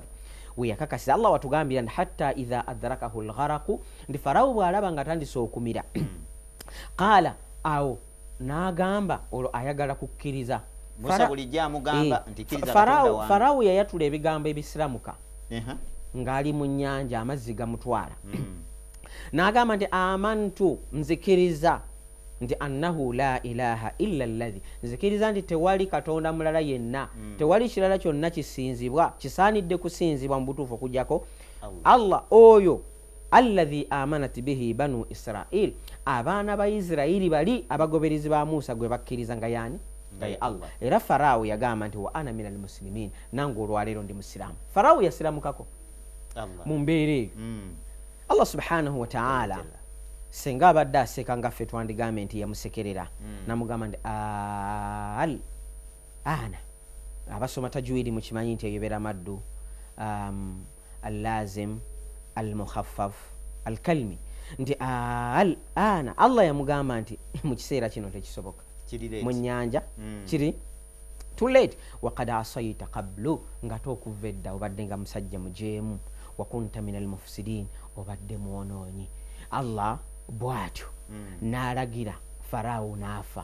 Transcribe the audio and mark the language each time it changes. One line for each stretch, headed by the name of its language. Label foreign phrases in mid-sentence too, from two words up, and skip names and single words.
Ganda: We yakakasiza Allah watugambira nti
Arabic: حتى إذا أدركه الغرق,
Ganda: ndi Faraawo bw'alaba nga atandise okumira qaala awo n'agamba olwo ayagala kukkiriza. Musa bulijja amugamba nti kkiriza Katonda wange. Faraawo yayatula ebigambo ebisiramuka ng'ali mu nnyanja amazzi gamutwala. N'agamba nti amantu, nzikiriza nti
Arabic: أنه لا إله إلا الذي,
Ganda: nzikiriza nti tewali katonda mulala yenna, tewali kirala kyonna kisinzibwa kisaanidde kusinzibwa mu butuufu okujjako Allah oyo
Arabic: الذي آمنت به بنو إسرائيل,
Ganda: abaana ba Isirayiri bali abagoberezi ba Musa gwe bakkiriza nga yani Allah. Era Faraawo yagamba nti
Arabic: وأنا من المسلمين,
Ganda: nange olwaleero ndi musiraamu. Faraawo yasiramukako mu mbeera eyo.
Arabic: الله سبحانه وتعالى
Ganda: senga abadde aseka nga ffe twandigambe nti yamusekerera, namugamba nti
Arabic: آلآن.
Ganda: Abasoma tajwidi mukimanyi nti eyobera
Arabic: مد اللازم المخفف الكلمي,
Ganda: nti
Arabic: آلآن.
Ganda: Allah yamugamba nti mu kiseera kino tekisoboka, mu nnyanja kiri
English: too late.
Arabic: وقد عصيت قبل,
Ganda: nga tokuva edda obadde nga musajja mujeemu.
Arabic: وكنت من المفسدين,
Ganda: obadde mwonoonyi. Allah bw'atyo n'alagira Faraawo n'afa.